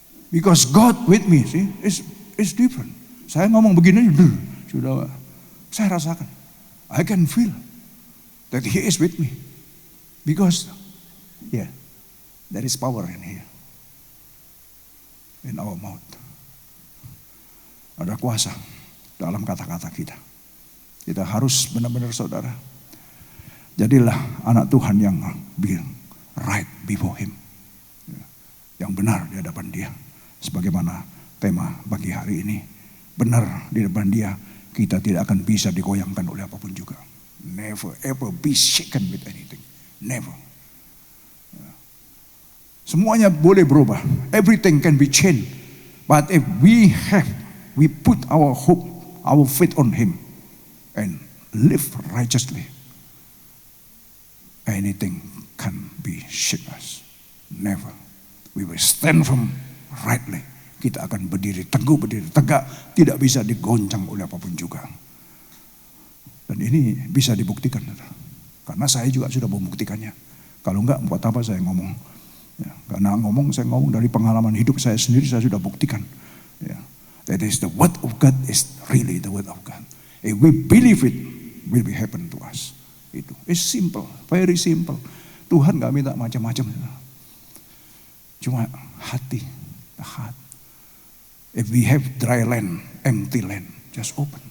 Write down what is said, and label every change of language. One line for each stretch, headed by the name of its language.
English: Because God with me, see, is different.
Indonesian: Saya ngomong begini, sudah saya rasakan.
English: I can feel that he is with me. Because, there is power in here. In our mouth.
Indonesian: Ada kuasa dalam kata-kata kita. Kita harus benar-benar saudara. Jadilah anak Tuhan yang
English: being right before him.
Indonesian: Yang benar di hadapan dia. Sebagaimana tema bagi hari ini. Benar di depan dia. Kita tidak akan bisa digoyangkan oleh apapun juga.
English: Never ever be shaken with anything. Never.
Indonesian: Semuanya boleh berubah.
English: Everything can be changed. But if we put our hope, our faith on him. And live righteously. Anything can be shake us. Never. We will stand firm rightly.
Indonesian: Kita akan berdiri teguh, berdiri tegak. Tidak bisa digoncang oleh apapun juga. Dan ini bisa dibuktikan. Karena saya juga sudah membuktikannya. Kalau enggak, buat apa saya ngomong? Ya, karena saya ngomong dari pengalaman hidup saya sendiri, saya sudah buktikan.
English: Ya, that is the word of God is really the word of God. If we believe it, will be happen to us. Itu, it's simple, very simple.
Indonesian: Tuhan gak minta macam-macam. Cuma hati,
English: the heart. If we have dry land, empty land, just open.